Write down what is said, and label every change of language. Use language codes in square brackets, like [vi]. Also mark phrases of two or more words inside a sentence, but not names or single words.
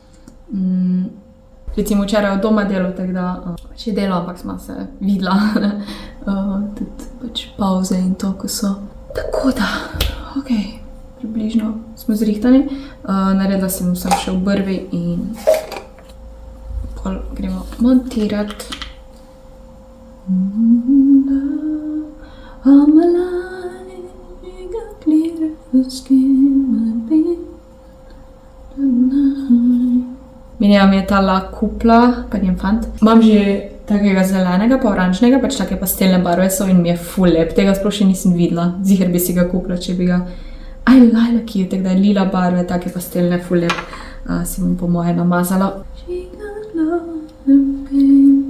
[sl] Recimo včeraj od doma delo, tako da pač je delo, ampak smo se videla, ne? Tudi pač pauze in to, ko so. Tako da, okej, približno smo zrihtani. Naredila sem vsem še obrvi in pol gremo montirati. [en] All my life, you got clear for skin, my baby. [sl] Minja mi je tala kupla, pa njen fant. Imam že takega zelenega, pa oranžnega, pač take pastelne barve so in mi je ful lep. Tega sploh še nisem videla. Ziher bi si ga kupila, če bi ga... [en] I like you, [sl] tako da lila barve, take pastelne, ful lep. Si bom po moje namazala. [en] She got love and pain.